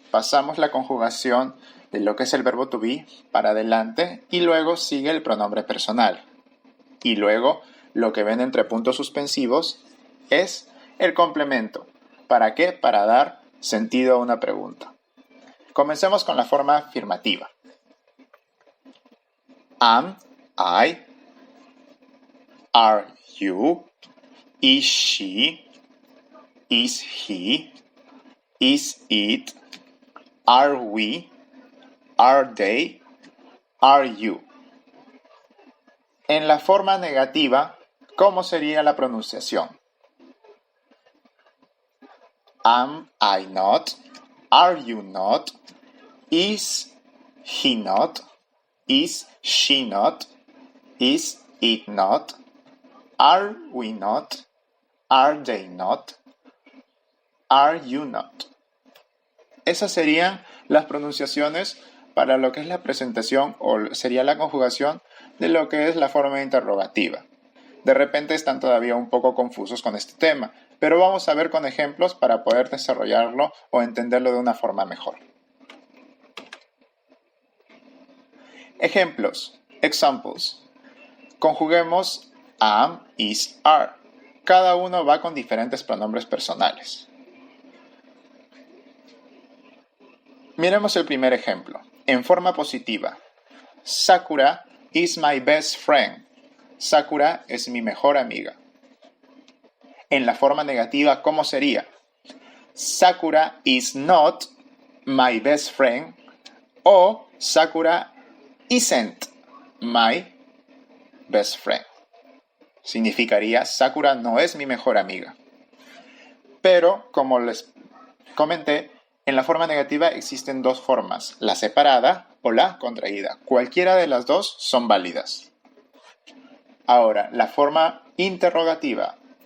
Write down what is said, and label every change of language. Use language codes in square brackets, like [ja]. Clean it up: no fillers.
[es] Pasamos la conjugación de lo que es el verbo to be para adelante y luego sigue el pronombre personal. Y luego, lo que ven entre puntos suspensivos es el complemento. ¿Para qué? Para dar sentido a una pregunta. Comencemos con la forma afirmativa. [en] Am, I, are you, is she, is he, is it, are we, are they, are you. [es] En la forma negativa, ¿cómo sería la pronunciación? [en] Am I not? Are you not? Is he not? Is she not? Is it not? Are we not? Are they not? Are you not? [es] Esas serían las pronunciaciones para lo que es la presentación o sería la conjugación de lo que es la forma interrogativa. De repente están todavía un poco confusos con este tema, pero vamos a ver con ejemplos para poder desarrollarlo o entenderlo de una forma mejor. Ejemplos. Examples. Conjuguemos am, is, are. Cada uno va con diferentes pronombres personales. Miremos el primer ejemplo. En forma positiva. [en] Sakura is my best friend. [es] Sakura es mi mejor amiga. En la forma negativa, ¿cómo sería? [en] Sakura is not my best friend o Sakura isn't my best friend. [es] Significaría Sakura no es mi mejor amiga. Pero, como les comenté, en la forma negativa existen dos formas, la separada o la contraída. Cualquiera de las dos son válidas. Ahora, la forma interrogativa.